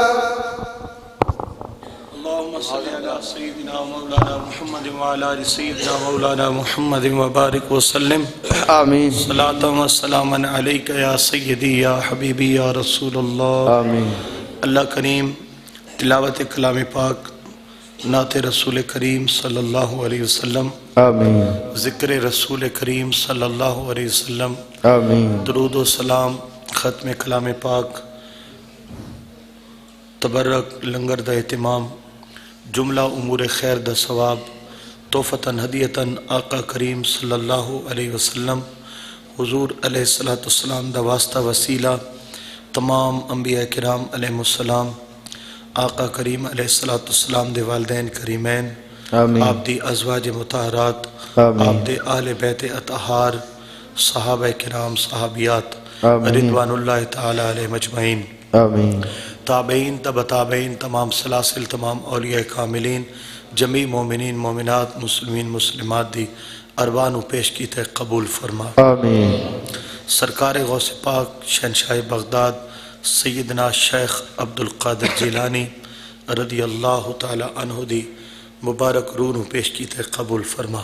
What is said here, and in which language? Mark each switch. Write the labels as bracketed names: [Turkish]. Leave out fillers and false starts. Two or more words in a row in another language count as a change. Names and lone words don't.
[Arabic] اللهم صل على سيدنا مولانا محمد وعلى آل سيدنا مولانا محمد وبارك وسلم. آمين. صلاة وسلاما عليك يا سيدي يا حبيبي يا رسول الله. آمين. [Punjabi] اللہ کریم تلاوت کلام پاک نعت رسول کریم [Arabic] صلی اللہ علیہ وسلم [Punjabi] आमीन। ذکر رسول کریم [Arabic] صلی اللہ علیہ وسلم [Punjabi] आमीन। درود و سلام ختم کلام پاک تبرک لنگر دا اہتمام جملہ امور خیر دا ثواب تحفتاً ہدیتاً آقا کریم [Arabic] صلی اللہ علیہ وسلم [Punjabi] حضور [Arabic] علیہ الصلاۃ والسلام [Punjabi] دا واسطہ وسیلہ تمام انبیاء کرام علیہم السلام آقا کریم علیہ السلام دے والدین کریمین آپ دی ازواج مطہرات آپ دے اہل بیت اطہار صحابہ کرام صحابیات [Arabic] رضوان اللہ تعالیٰ علیہم اجمعین. [Punjabi] تابعین تبع تابعین تمام سلاسل تمام اولیاء کاملین جمی مومنین مومنات مسلمین مسلمات دی اربانو پیش کی تے قبول فرما آمین۔ سرکار غوث پاک شہنشاہ بغداد سیدنا شیخ عبدالقادر جیلانی رضی اللہ تعالی عنہ دی مبارک روح نو پیش کی تے قبول فرما